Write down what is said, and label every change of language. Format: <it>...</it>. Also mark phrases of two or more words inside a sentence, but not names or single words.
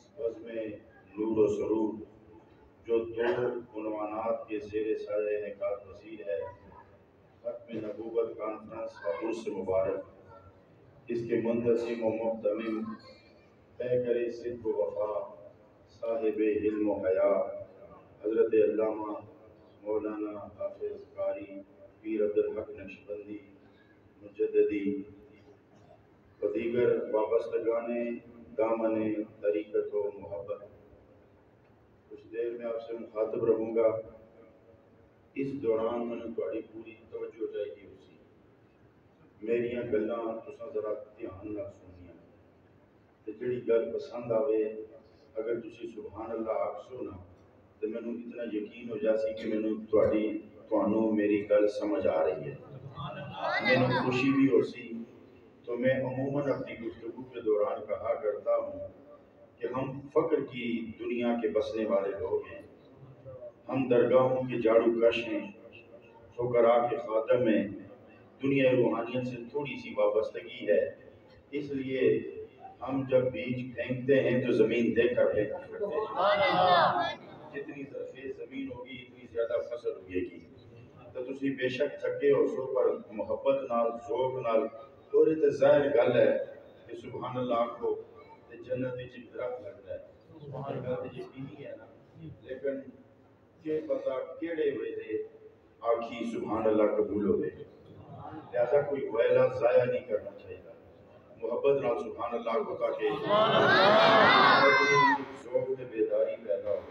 <ur>بزم نور و سرور جو دو عنوانات کے زیر سایہ انعقاد پذیر ہے، ختم نبوت کانفرنس اور عرس مبارک، اس کے منتظم و محتمم پیکر صدق و وفا، صاحب علم و حیا، حضرت علامہ مولانا حافظ قاری پیر عبدالحق نقشبندی مجددی و دیگر وابستگان دامن طریقت و محبت، کچھ دیر میں آپ سے مخاطب رہوں گا۔ اس دوران میں نے تھوڑی پوری توجہ چاہیے</ur> <pa>اسی میریاں گلاں تساں ذرا دھیان نال سنیاں تے جڑی گل پسند آوے اگر تسی</pa> <ar>سبحان اللہ</ar> <pa>آکھسو نا تے مینوں اتنا یقین ہو جاسی کہ مینوں تانوں میری گل سمجھ آ رہی ہے، مینوں خوشی بھی ہو سی۔</pa> <ur>تو میں عموماً اپنی گفتگو کے دوران کہا کرتا ہوں کہ ہم فقر کی دنیا کے بسنے والے لوگ ہیں، ہم درگاہوں کے جاڑو کش ہیں، فقراء کے خادم ہیں، دنیا روحانیت سے تھوڑی سی وابستگی ہے، اس لیے ہم جب بیج پھینکتے ہیں تو زمین دیکھ کر پھینکا کرتے ہیں۔ جتنی زرخیز زمین ہوگی اتنی زیادہ فصل ہوئے گی۔</ur> <pa>تو تسی بے شک تھکے ہو سو پر محبت نال ذوق نال اور تے ظاہر گل ہے کہ</pa> <ar>سبحان اللہ</ar> <pa>کو تے جنت وچ درخت لگتا ہے،</pa> <ar>سبحان اللہ</ar> <pa>تے یقینی ہے نا، لیکن کہ پتہ کیڑے ویلے آکھی</pa> <ar>سبحان اللہ</ar> <pa>قبول ہوئے،</pa> <ur>لہذا کوئی ویلا ضائع نہیں کرنا چاہیے،</ur> <pa>محبت نال</pa> <ar>سبحان اللہ</ar> <pa>کو تاکہ ذوق تے بیداری پیدا ہوئے۔</pa>